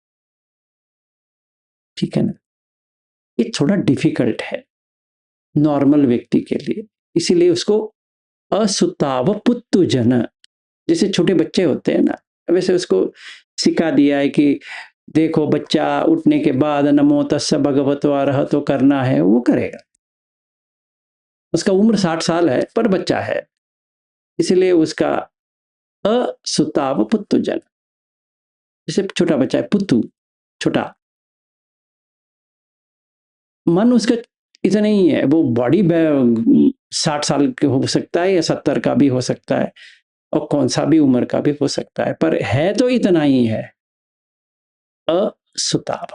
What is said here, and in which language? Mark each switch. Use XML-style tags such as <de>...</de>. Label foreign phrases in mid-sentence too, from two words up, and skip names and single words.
<hi>ठीक है ना? ये थोड़ा डिफिकल्ट है नॉर्मल व्यक्ति के लिए, इसीलिए उसको</hi> <pi>असुताव पुत्तु जन,</pi> <hi>जैसे छोटे बच्चे होते हैं ना, वैसे उसको सिखा दिया है कि देखो बच्चा उठने के बाद</hi> <pi>नमो तस्स भगवतो अरहतो</pi> <hi>करना है, वो करेगा। उसका उम्र 60 साल है पर बच्चा है, इसलिए उसका</hi> <pi>असुताव पुत्तु जन,</pi> <hi>जैसे छोटा बच्चा है पुत्तु, छोटा, मन उसका इतना ही है, वो बॉडी 60 साल के हो सकता है या 70 का भी हो सकता है, और कौन सा भी उम्र का भी हो सकता है, पर है तो इतना ही है, असुताव।</hi>